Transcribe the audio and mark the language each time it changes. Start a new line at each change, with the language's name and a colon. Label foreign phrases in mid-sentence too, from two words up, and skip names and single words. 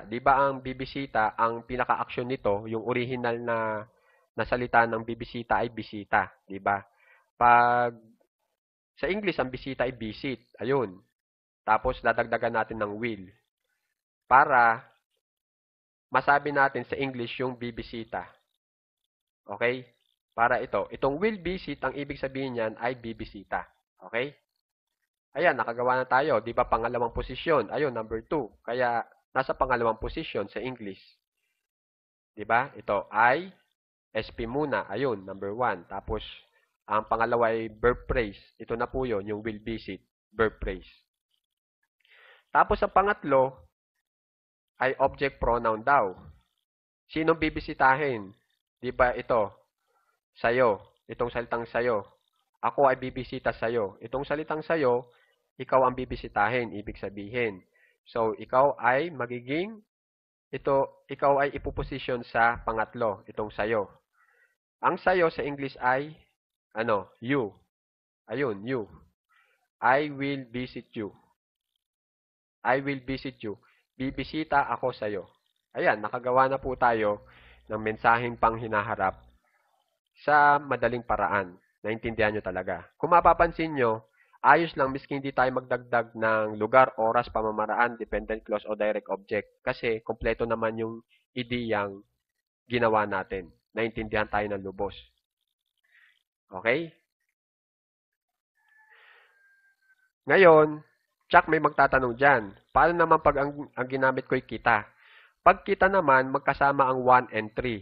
Filipino: 'Di ba ang bibisita, ang pinaka-action nito, yung original na salita ng bibisita ay bisita, 'di ba? Pag sa English ang bisita ay visit. Ayun. Tapos dadagdagan natin ng will para masabi natin sa English yung bibisita. Okay? Para itong
English: will visit,
Filipino: ang ibig sabihin niyan ay bibisita. Okay? Ayan, nakagawa na tayo. Di ba pangalawang posisyon? Ayun, number 2. Kaya nasa pangalawang posisyon sa English. Di ba? Ito ay SP muna. Ayun, number 1. Tapos, ang pangalawa ay
English: verb phrase.
Filipino: Ito na po yun, yung
English: will visit, verb phrase.
Filipino: Tapos, ang pangatlo ay object pronoun daw. Sinong bibisitahin? Di ba ito? Sayo. Itong salitang sayo. Ako ay bibisita sayo. Itong salitang sayo, ikaw ang bibisitahin, ibig sabihin. So, ikaw ay magiging, ikaw ay ipuposisyon sa pangatlo, itong sayo. Ang sayo sa English ay, you.
English: Ayun, you. I will visit you. I will visit you.
Filipino: Bibisita ako sayo. Ayan, nakagawa na po tayo ng mensaheng panghinaharap sa madaling paraan. Naintindihan nyo talaga. Kung mapapansin nyo, ayos lang miski hindi tayo magdagdag ng lugar, oras, pamamaraan,
English: dependent clause o direct object.
Filipino: Kasi kompleto naman yung ideyang ginawa natin. Naintindihan tayo ng lubos. Okay? Ngayon, Chuck, may magtatanong dyan. Paano naman pag ang ginamit ko'y kita? Pag kita naman, magkasama ang 1 and 3.